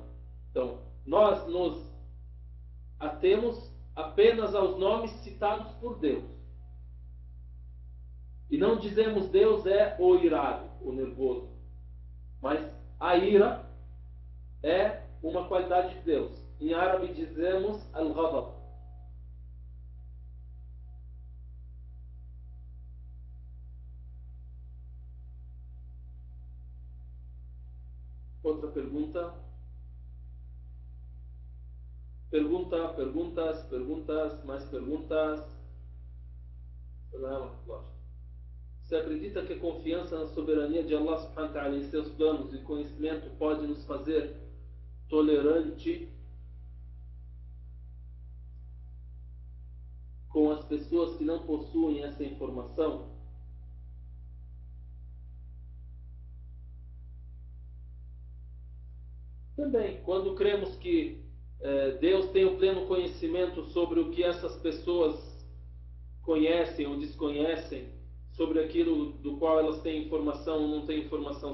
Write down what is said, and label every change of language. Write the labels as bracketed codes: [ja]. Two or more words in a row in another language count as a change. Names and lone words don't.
[pt] Então, nós nos atemos apenas aos nomes citados por Deus. E não dizemos Deus é o irado, o nervoso. Mas a ira é uma qualidade de Deus. Em árabe dizemos al-ghadab. Outra pergunta. Perguntas, mais perguntas. Você acredita que a confiança na soberania de Allah [ar] سبحانه وتعالى [pt] em seus planos e conhecimento pode nos fazer tolerante com as pessoas que não possuem essa informação? Também, quando cremos que Deus tem o pleno conhecimento sobre o que essas pessoas conhecem ou desconhecem, sobre aquilo do qual elas têm informação ou não têm informação.